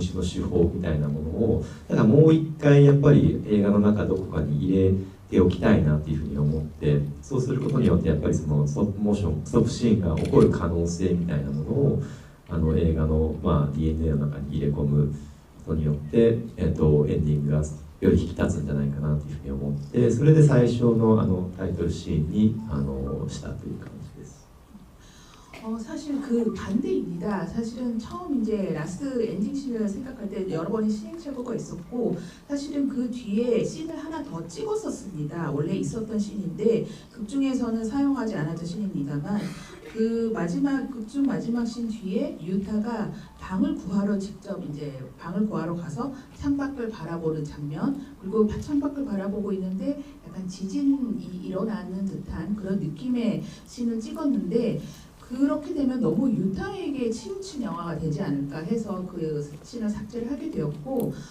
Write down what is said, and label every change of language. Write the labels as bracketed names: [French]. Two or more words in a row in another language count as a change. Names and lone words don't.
[Japanese] 集の手法みたいなものをだからもう一回やっぱり映画の中どこかに入れておきたいなっていうふうに思って、そうすることによってやっぱりそのストップモーション、ストップシーンが起こる可能性みたいなものを映画の、DNA の中に入れ込むことによって、エンディングがより引き立つんじゃないかなというふうに思って、それで最初のタイトルシーンにしたという感じです。 [Korean] 사실 그 반대입니다. 사실은 처음 이제 라스트 엔딩 씬을 생각할 때 여러 번의 시행착오가 있었고, 사실은 그 뒤에 씬을 하나 더 찍었었습니다. 원래 있었던 씬인데 극 중에서는 사용하지 않았던 씬입니다만, 그 극 중 마지막 씬 뒤에 유타가 방을 구하러 직접 이제 방을 구하러 가서 창밖을 바라보는 장면, 그리고 창밖을 바라보고 있는데 약간 지진이 일어나는 듯한 그런 느낌의 씬을 찍었는데, 그렇게 되면 너무 유타에게 치우친 영화가 되지 않을까 해서 그 씬을 삭제를 하게 되었고,